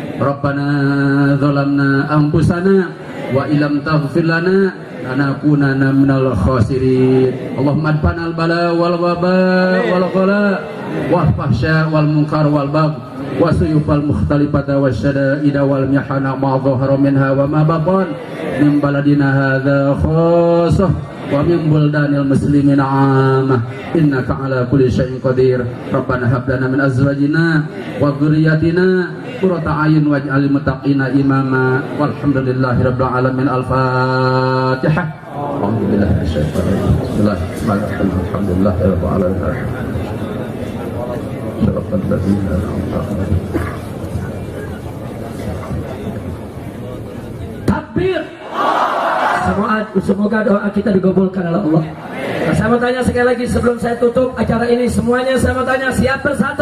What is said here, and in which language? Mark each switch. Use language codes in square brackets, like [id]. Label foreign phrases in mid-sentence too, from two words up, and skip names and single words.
[ar] ربنا ظلمنا أنفسنا وإن لم تغفر لنا لنكونن من الخاسرين. اللهم ادفع عنا البلاء والوباء والغلاء والفحشاء والمنكر والبغي والسيوف المختلفة والشدائد والمحن ما ظهر منها وما بطن من بلدنا هذا خاصة ومن بلدان المسلمين عامة إنك على كل شيء قدير. ربنا هب لنا من أزواجنا وذرياتنا قرة أعين واجعلنا للمتقين إماما. والحمد لله رب العالمين. Al-Fatihah. الحمد لله بسم الله الرحمن الرحيم. الحمد لله رب العالمين. Takbir. [id] Semoga doa kita digabulkan oleh Allah. Nah, saya mau tanya sekali lagi sebelum saya tutup acara ini semuanya, saya mau tanya, siap bersatu?